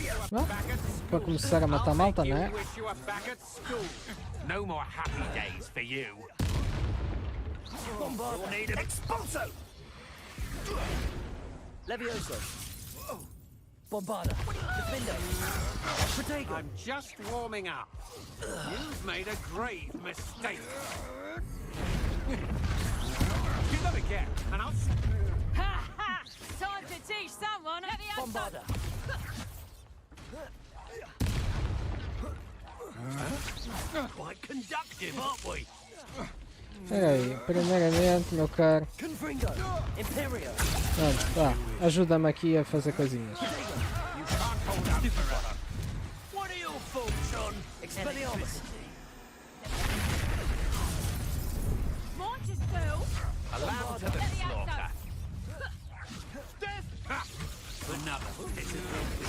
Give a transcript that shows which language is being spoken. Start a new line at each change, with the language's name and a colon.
Portuguese: Well, para começar a matar malta, não é?
English: No more happy days for you. You'll need an expulso! Levioso. Bombarda. Defender. Protego. I'm just warming up. You've made a grave mistake. Give them again, and I'll... Ha ha! Time to teach someone Levioso! Bombarda. Quite conductive, aren't we?
Portuguese: Espera aí, primeiramente, meu caro. Confringo. Imperio. Pronto, vá. Ajuda-me aqui a fazer coisinhas.
English: You can't hold up forever. What are your thoughts on Expelliarmus. A lamb to the slaughter. Another pitiful